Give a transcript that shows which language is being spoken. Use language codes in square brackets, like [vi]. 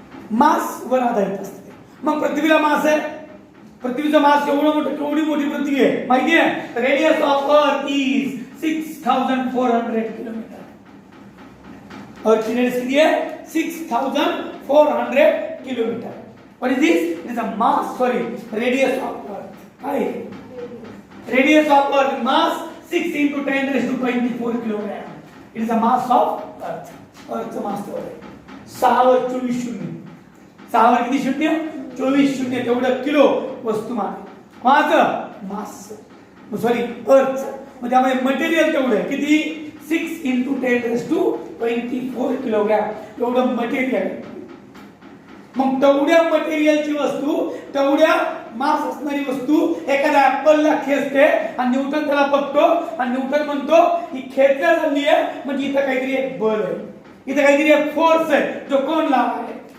[mr] मास वर आधारित असते. मग पृथ्वीला मास आहे. पृथ्वीचं मास एवढं मोठं, केवढी मोठी पृथ्वी आहे माहिती आहे? [en] Radius of earth is 6400 kilometre. Earth radius [mr] किती आहे? [en] 6400 kilometer. What is this? It is a mass, radius of Earth. Hi. Radius of Earth, mass 6 into 10 raised to 24 kilogram. It is a mass of Earth. [mr] Earthचं mass तेवढं आहे. 624 शून्य. 6 किती शून्य? 24 शून्य तेवढं किलो वस्तुमान. माझं मास. अर्थ. मग त्यामध्ये मटेरियल तेवढं आहे. किती? [en] 6 into 10 raised to 24 kilogram. [mr] एवढं मटेरियल. मग तेवढ्या मटेरियलची वस्तू, तेवढ्या मास असणारी वस्तू एखाद्या ऍपलला खेचते आणि न्यूटन त्याला बघतो आणि न्यूटन म्हणतो ही खेचल्या झाली आहे म्हणजे इथं काहीतरी एक बल आहे, इथं काहीतरी एक फोर्स आहे जो कोण लावलाय.